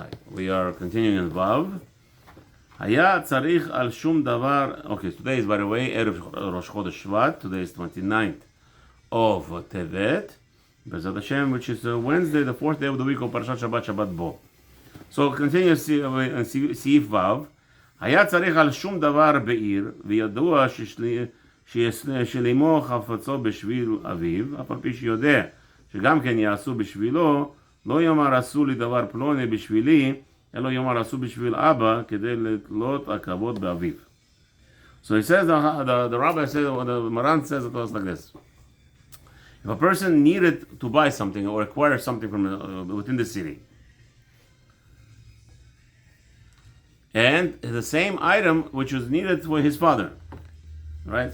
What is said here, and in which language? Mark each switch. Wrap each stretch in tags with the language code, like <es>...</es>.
<en>We are continuing in Vav.</en> <he>היה צריך על שום דבר...</he> <en>Okay, today is, by the way, Erev Rosh Chodesh Shvat. Today is 29th of Tevet. Be'ez Hashem, which is Wednesday, the 4th day of the week of Parashat Shabbat, Shabbat Bo. So continue</en> <he>סעיף ו' היה צריך על שום דבר בעיר, וידוע ששלימו חפצו בשביל אביו, אף על פי שיודע שגם כן יעשו בשבילו, לא יאמר עשו לי דבר פלוני בשבילי, אלא יאמר עשו בשביל אבא, כדי לתלות הכבוד באביו.</he> <en>So he says, the rabbi says, or the Maran says it was like this. If a person needed to buy something or acquire something from within the city, and the same item which was needed for his father, right?</en>